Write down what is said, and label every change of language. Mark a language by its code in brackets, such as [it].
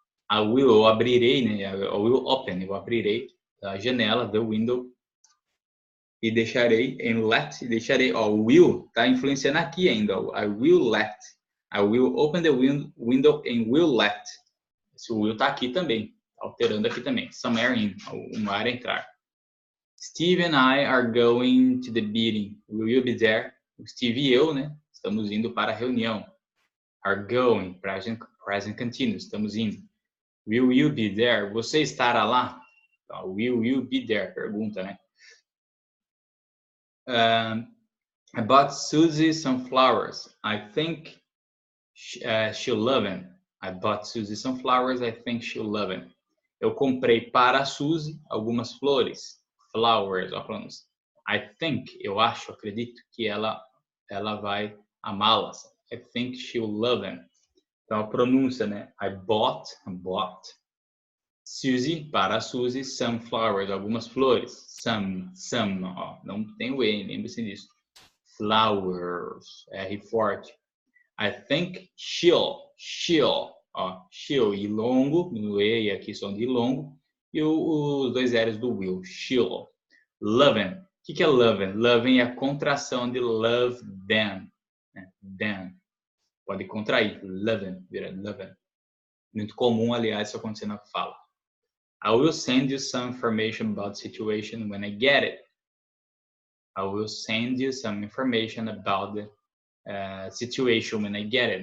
[pt] Eu abrirei, né? [en] I will open, [pt] eu abrirei a janela, [en] the window, [pt] e deixarei will está influenciando aqui ainda, [en] I will open the window and will let. [pt] Esse will está aqui também, alterando aqui também, [en] some air in, [pt] um ar entrar. [en] Steve and I are going to the meeting, will you be there? [pt] O Steve e eu, né, estamos indo para a reunião. [en] Are going, [pt] present continuous, estamos indo. [en] Will you be there? [pt] Você estará lá? Então, [en] will you be there? [pt] Pergunta, né? [en] I bought Susie some flowers. I think she'll love them. I bought Susie some flowers. I think she'll love them. [pt] Eu comprei para a Suzy algumas flores. Flowers, ó, pronúncia. [en] I think, [pt] eu acho, acredito que ela vai amá-las. [en] I think she'll love them. [pt] Então, a pronúncia, [en] né? I bought Suzy, [pt] para a Suzy, [en] some flowers, [pt] algumas flores. Some, ó, não tem o E, lembre-se disso. Flowers, R forte. [en] I think she'll, [pt] ó, she'll e longo, no E e aqui som de longo, e os dois L's do will, she'll. Loving, o que é loving? Loving é a contração de love them, né? Them. Pode contrair, loving, vira loving. Muito comum, aliás, isso acontecer na fala. [en] I will send you some information about the situation when I get it. I will send you some information about the situation when I get it.